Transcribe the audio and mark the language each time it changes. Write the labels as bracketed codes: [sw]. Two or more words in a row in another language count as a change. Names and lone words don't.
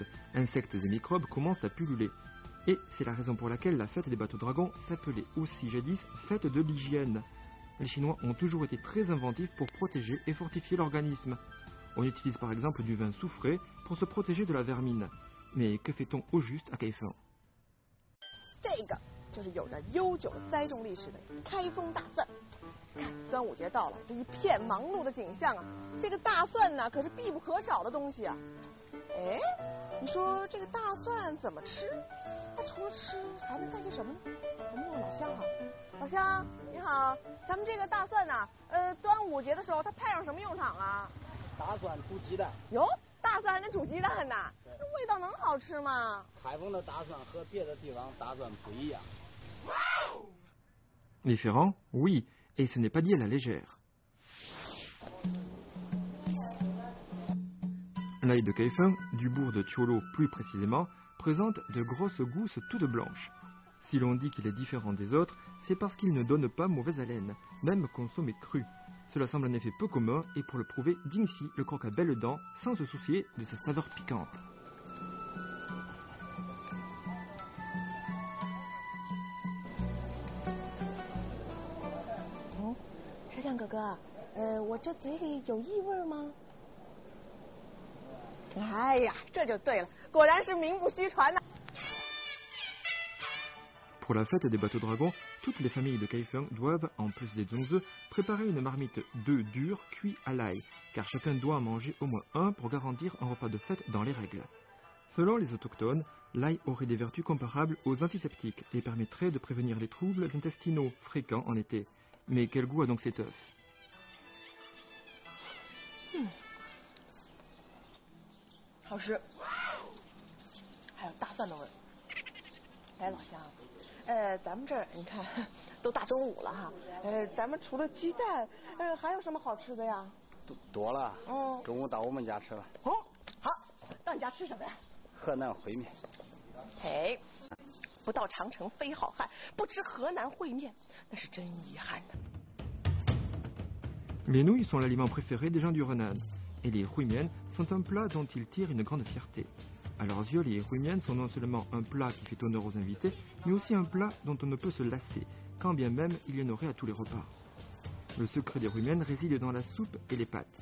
[fr] Insectes et microbes commencent à pulluler. Et c'est la raison pour laquelle la fête des bateaux dragons s'appelait aussi jadis fête de l'hygiène. Les Chinois ont toujours été très inventifs pour protéger et fortifier l'organisme. On utilise par exemple du vin soufré pour se protéger de la vermine. Mais que fait-on au juste à Kaifeng? [zh] 这个就是有着悠久的栽种历史的开封大蒜。看，端午节到了，这一片忙碌的景象啊，这个大蒜呢可是必不可少的东西啊。哎，你说这个大蒜怎么吃？它除了吃还能干些什么呢？咱们问老乡哈。老乡你好，咱们这个大蒜呢，端午节的时候它派上什么用场啊？大蒜煮鸡蛋。哟，大蒜还能煮鸡蛋呢？这味道能好吃吗？开封的大蒜和别的地方大蒜不一样。 [fr] Différent? Oui, et ce n'est pas dit à la légère. L'ail de Kaifeng, du bourg de Thiolo plus précisément, présente de grosses gousses toutes blanches. Si l'on dit qu'il est différent des autres, c'est parce qu'il ne donne pas mauvaise haleine, même consommé cru. Cela semble en effet peu commun et pour le prouver, Dingxi le croque à belles dents sans se soucier de sa saveur piquante. [zh] 石匠哥哥，我这嘴里有异味吗？哎呀，这就对了，果然是名不虚传呐。 [fr] Pour la fête des bateaux dragons, toutes les familles de Kaifeng doivent, en plus des zongzi, préparer une marmite d'œufs durs cuits à l'ail, car chacun doit en manger au moins un pour garantir un repas de fête dans les règles. Selon les autochtones, l'ail aurait des vertus comparables aux antiseptiques et permettrait de prévenir les troubles intestinaux fréquents en été. Mais quel goût a donc cet œuf? [zh] 好吃，还有大蒜的味儿。哎，老乡，咱们这儿你看都大中午了哈，咱们除了鸡蛋，还有什么好吃的呀？多了。中午到我们家吃吧。哦，好，到你家吃什么呀？河南烩面。嘿，不到长城非好汉，不吃河南烩面，那是真遗憾的。 [fr] Les nouilles sont l'aliment préféré des gens du Renan, et les huimian sont un plat dont ils tirent une grande fierté. À leurs yeux, les huimian sont non seulement un plat qui fait honneur aux invités, mais aussi un plat dont on ne peut se lasser, quand bien même il y en aurait à tous les repas. Le secret des huimian réside dans la soupe et les pâtes.